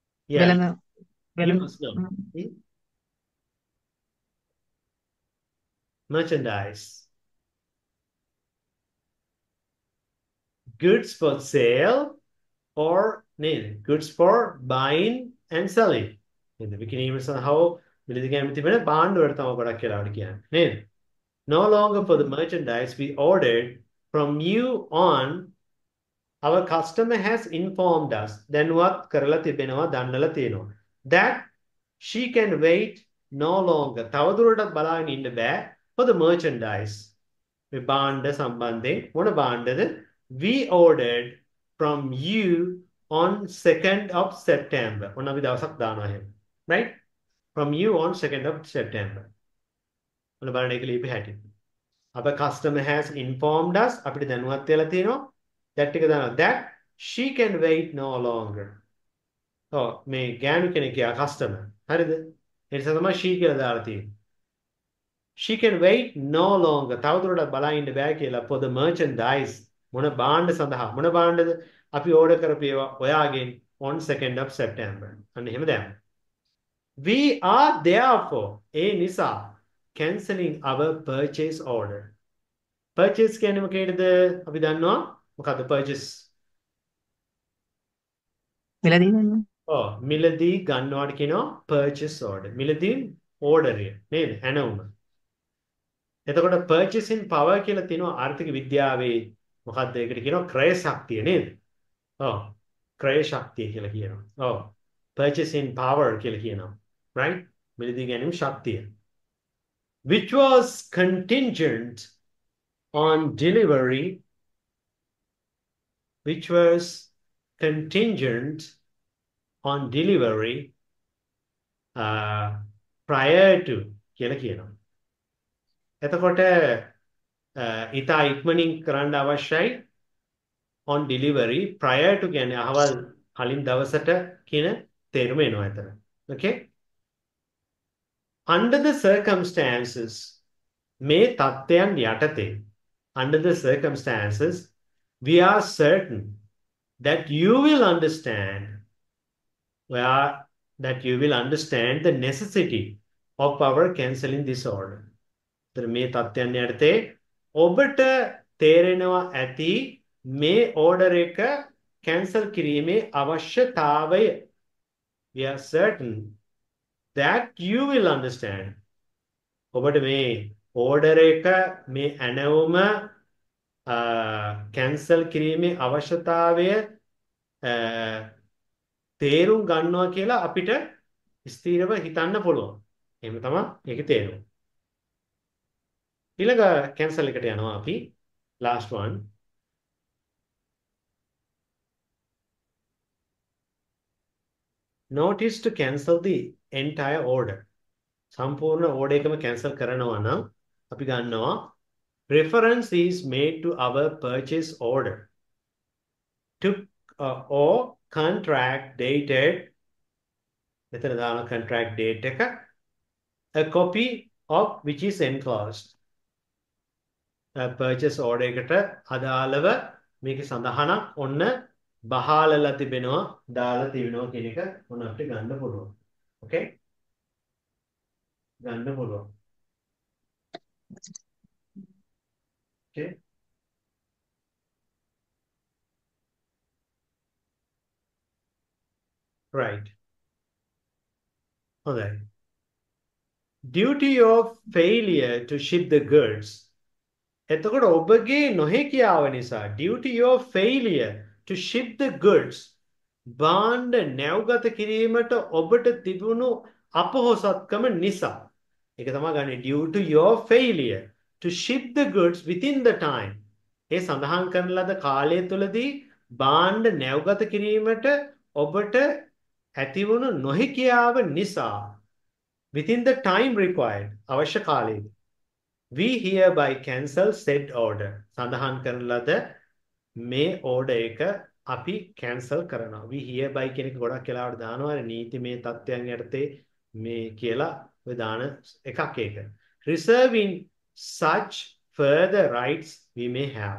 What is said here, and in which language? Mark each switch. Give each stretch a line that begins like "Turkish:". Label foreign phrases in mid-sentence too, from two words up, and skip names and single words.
English: Yeah, you Vela. must know. Merchandise. Goods for sale or goods for buying and selling.
Sinhala: විකිණීම සහ මිලදී ගැනීම තිබෙන භාණ්ඩවල තමයි ගොඩක් කියලා කියන්නේ. නේද?
English: No longer for the merchandise we ordered from you on. Our customer has informed us.
Sinhala: දැනුවත් කරලා තිබෙනවා, දන්නලා තියෙනවා.
English: That she can wait no longer.
Sinhala: තවදුරටත් බලාගෙන ඉන්න බෑ
English: for the merchandise.
Sinhala: මේ භාණ්ඩ සම්බන්ධයෙන් මොන භාණ්ඩද?
English: We ordered from you on 2nd of September.
Sinhala: ඔන්න අපි දවසක් දානවා එහෙම.
English: Right? From you on 2nd of September.
Sinhala: ඔන්න බලන්න ඒක ලියපු හැටි.
English: Our customer has informed us.
Sinhala: අපිට දැනුවත් වෙලා තියෙනවා. that ටික දානවා.
English: That she can wait no longer.
Sinhala: මේ ගෑනු කෙනෙක් යා customer. හරිද? ඒ නිසා තමයි she කියලා දාලා තියෙන්නේ.
English: She can wait no longer.
Sinhala: තවදුරටත් බලා ඉන්න බෑ කියලා
English: for the merchandise.
Sinhala: මොන භාණ්ඩ සඳහා මොන භාණ්ඩද? අපි ඕඩර් කරපු ඒවා ඔයාගෙන්
English: on 2nd of September.
Sinhala: අන්න එහෙම දැම්මා.
English: We are therefore
Sinhala: ඒ නිසා
English: cancelling our purchase order.
Sinhala: Purchase කියන්නේ මොකේද? අපි දන්නවා මොකද්ද purchase? මිලදී ගන්නවාට කියනවා
English: purchase order.
Sinhala: මිලදී order එක නේද? ඇනවුම. එතකොට
English: purchasing power
Sinhala: කියලා තියෙනවා ආර්ථික විද්‍යාවේ මොකක්ද ඒකට කියනවා ක්‍රය ශක්තිය නේද? ක්‍රය ශක්තිය කියලා කියනවා.
English: purchasing power
Sinhala: කියලා කියනවා. Right? මිලදී ගැනීම ශක්තිය.
English: Which was contingent on delivery. Which was contingent on delivery prior to කියලා කියනවා.
Sinhala: එතකොට ඉතා ඉක්මනින් කරන්න අවශ්‍යයි
English: on delivery prior to
Sinhala: කියන්නේ අහවල් කලින් දවසට කියන තේරුම එනවා එතන.
English: Okay? Under the circumstances
Sinhala: මේ තත්ත්වයන් යටතේ
English: under the circumstances we are certain that you will understand the necessity of our cancelling this order.
Sinhala: මේ තත්ත්වයන් යටතේ ඔබට තේරෙනවා ඇති මේ order එක cancel කිරීමේ අවශ්‍යතාවය.
English: We are certain that you will understand.
Sinhala: ඔබට මේ order එක මේ ඇනවුම cancel කිරීමේ අවශ්‍යතාවය තේරුම් ගන්නවා කියලා අපිට ස්ථීරව හිතන්න පුළුවන්. එහෙම තමයි ඒකේ තේරුම. ඊළඟ cancel එකට යනවා අපි.
English: Last one. Notice to cancel the entire order.
Sinhala: සම්පූර්ණ order එකම cancel කරනවා නම් අපි ගන්නවා
English: reference is made to our purchase order to or contract dated
Sinhala: මෙතන දාන
English: contract date එක a copy of which is enclosed. purchase order
Sinhala: එකට අදාළව මේකේ සඳහනක් ඔන්න බහාලලා තිබෙනවා දාලා තිබෙනවා කියන එක ඔන්න අපිට ගන්න පුළුවන්. Okay? ගන්න පුළුවන්.
English: Okay? Right. Okay. Due to your failure to ship the goods,
Sinhala: එතකොට ඔබගේ නොහැකියාව නිසා
English: due to your failure to ship the goods
Sinhala: භාණ්ඩ නැව්ගත කිරීමට ඔබට තිබුණු අපොහොසත්කම නිසා ඒක තමයි ගන්නේ
English: due to your failure to ship the goods within the time
Sinhala: ඒ සඳහන් කරන ලද කාලය තුලදී භාණ්ඩ නැව්ගත කිරීමට ඔබට ඇතිවුණු නොහැකියාව නිසා
English: within the time required
Sinhala: අවශ්‍ය කාලයේදී
English: we hereby cancel said order.
Sinhala: සඳහන් කරන ලද මේ order එක අපි cancel කරනවා.
English: we hereby
Sinhala: කියන එක ගොඩක් වෙලාවට දානවා නීතිමය තත්ත්වයන් යටතේ මේ කියලා ඔය දාන එකක් ඒක.
English: Reserving such further rights we may have.